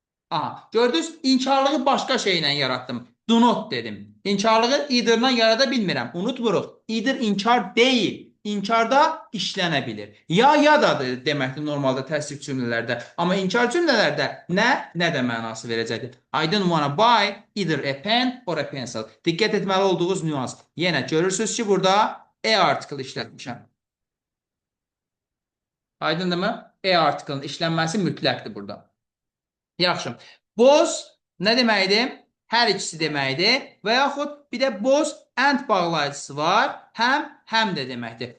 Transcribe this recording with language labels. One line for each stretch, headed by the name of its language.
Azerbaijani: Aha, gördünüz, inkarlığı başqa şeylə yaratdım.
English: Do not
Azerbaijani: dedim. İnkarlığı either-la yarada bilmirəm. Unutmuruq. Either inkar deyil. İnkarda işlənə bilir. Ya dadır deməkdir normalda təsrif cümlələrdə. Amma inkar cümlələrdə nə də mənası verəcəkdir.
English: I don't wanna buy either a pen or a pencil.
Azerbaijani: Diqqət etməli olduğunuz nüans. Yenə görürsünüz ki, burada article işlətmişəm. Aydındırmı? Article-ın işlənməsi mütləqdir burada. Yaxşı. Both nə deməkdir? Hər ikisi deməkdir. Və yaxud bir də both and bağlayıcısı var. Həm də deməkdir.